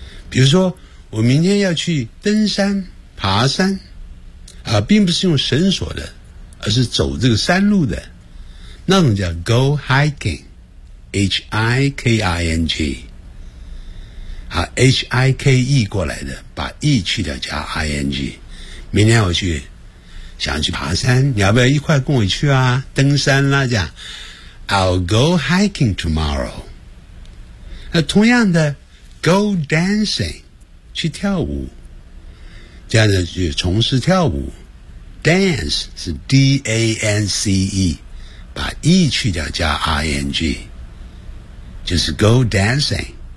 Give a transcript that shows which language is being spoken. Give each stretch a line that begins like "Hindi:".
Chinese: 比如说我明天要去登山爬山啊，并不是用绳索的而是走这个山路的，那种叫 go hiking H-I-K-I-N-G 啊 H-I-K-E 过来的，把 E 去掉加 ING， 明天我去想去爬山，你要不要一块跟我去啊？
English: 登山啦，这样 I'll go hiking tomorrow。
Chinese: 那同样的 go dancing 去跳舞，这样的去从事跳舞 dance 是 D-A-N-C-E， 把 E 去掉加 I-N-G 就是 go dancing。